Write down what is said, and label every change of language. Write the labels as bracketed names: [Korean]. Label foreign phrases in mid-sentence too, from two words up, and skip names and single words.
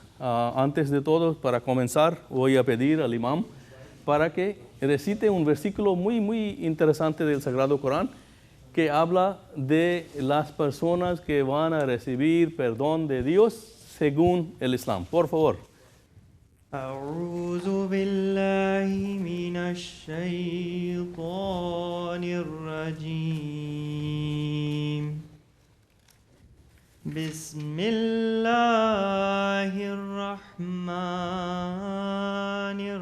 [Spanish] Antes de todo, para comenzar, voy a pedir al imam para que recite un versículo muy interesante del Sagrado Corán que habla de las personas que van a recibir perdón de Dios según el Islam. Por favor. [Arabic] أعوذ بالله من الشيطان الرجيم بسم الله الرحمن